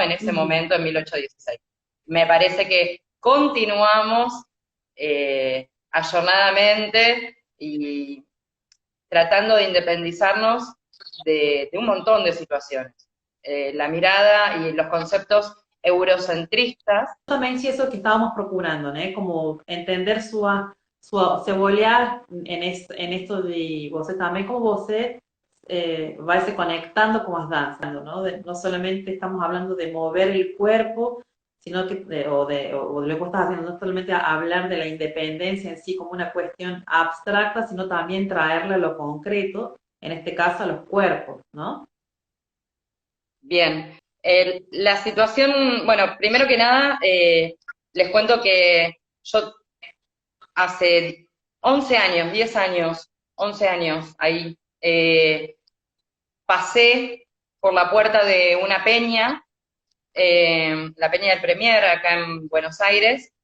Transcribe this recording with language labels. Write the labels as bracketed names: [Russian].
[Spanish] En ese momento, en 1816. Me parece que continuamos ayornadamente y tratando de independizarnos de un montón de situaciones. La mirada y los conceptos eurocentristas. [Portuguese] Justamente isso que estávamos procurando, né? Como entender seu olhar em esto de você também, como você vai se conectando com as danças, ¿no? [Spanish] No solamente estamos hablando de mover el cuerpo, sino que, o de lo que estás haciendo, no solamente hablar de la independencia en sí como una cuestión abstracta, sino también traerla a lo concreto, en este caso a los cuerpos, ¿no? Bien, la situación, bueno, primero que nada, les cuento que yo hace 11 años, 10 años, 11 años ahí, pasé por la puerta de una peña, la Peña del Premier acá en Buenos Aires,